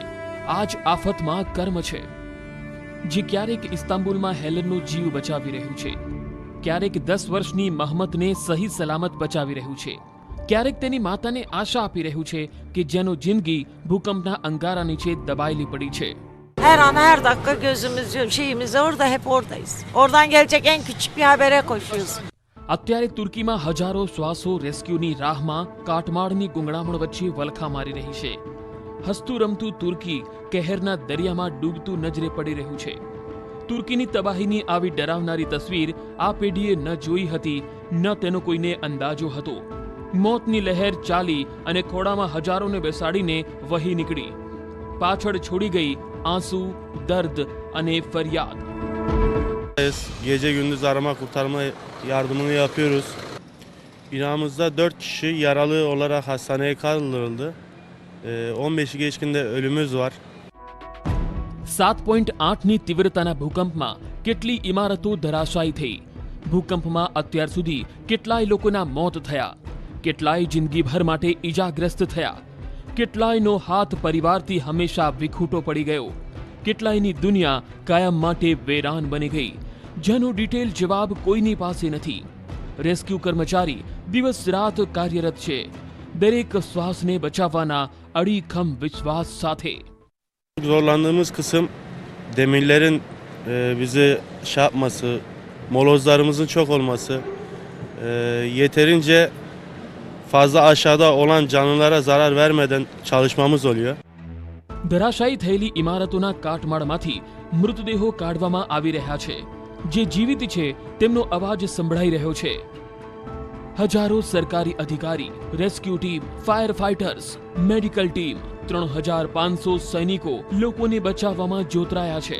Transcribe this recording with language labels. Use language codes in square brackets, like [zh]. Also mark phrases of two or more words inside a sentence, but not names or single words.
[gu] આ જ આફતમાં કર્મ છે જે ક્યારેક ઇસ્તાંબુલમાં હેલનનો જીવ બચાવી રહ્યું છે, ક્યારેક 10 વર્ષની મહમદને સહી સલામત બચાવી રહ્યું છે, ક્યારેક તેની માતાને આશા આપી રહ્યું છે કે જેનો જિંદગી ભૂકંપના અંગારા નીચે દબાયેલી padi છે. [tr] Her an her dakika gözümüz şeyimiz orada, hep oradayız. Oradan gelecek en küçük bir habere koşuyoruz. [gu] અત્યારે તુર્કીમાં હજારો શ્વાસો રેસ્ક્યુની રાહમાં કાટમાળની ગુંગળામણ વચ્ચે વલખા મારી રહી છે. હસતું રમતું તુર્કી કહેરના દરિયામાં ડૂબતું નજરે પડી રહ્યું છે. તુર્કીની તબાહીની આવી ડરાવનારી તસવીર આ પેઢીએ ન જોઈ હતી, ન તેનો કોઈને અંદાજો હતો. મોતની લહેર ચાલી અને ખોળામાં હજારોને બેસાડીને વહી નીકળી. પાછળ છોડી ગઈ આંસુ, દર્દ અને ફરિયાદ. [tr] Gece gündüz arama kurtarma yardımını yapıyoruz. Binamızda 4 kişi yaralı olarak hastaneye kaldırıldı. 15'i geçkinde ölümümüz var. [gu] 7.8ની તીવ્રતાના ભૂકંપમાં કેટલી ઇમારતો ધરાશાયી થઈ. ભૂકંપમાં અત્યાર સુધી કેટલાય લોકોના મોત થયા, કેટલાય જિંદગીભર માટે ઈજાગ્રસ્ત થયા, કેટલાયનો હાથ પરિવારથી હંમેશા વિખૂટો પડી ગયો, કેટલાયની દુનિયા કાયમ માટે વેરાન બની ગઈ, જેનો ડિટેલ જવાબ કોઈની પાસે નથી. રેસ્ક્યુ કર્મચારી દિવસ રાત કાર્યરત છે, દરેક શ્વાસને બચાવવાના અડીખમ વિશ્વાસ સાથે. [tr] Zorlandığımız kısım demirlerin bizi yapması, molozlarımızın çok olması, yeterince fazla aşağıda olan canlılara zarar vermeden çalışmamız oluyor. [gu] ધરાશાયી થયેલી ઇમારતોના કાટમાળમાંથી મૃતદેહો કાઢવામાં આવી રહ્યા છે. જે જીવિત છે તેમનો અવાજ સંભળાઈ રહ્યો છે. હજારો સરકારી અધિકારી, રેસ્ક્યુ ટીમ, ફાયર ફાઇટર્સ, મેડિકલ ટીમ, 3500 સૈનિકો લોકોને બચાવવામાં જોતરાયા છે.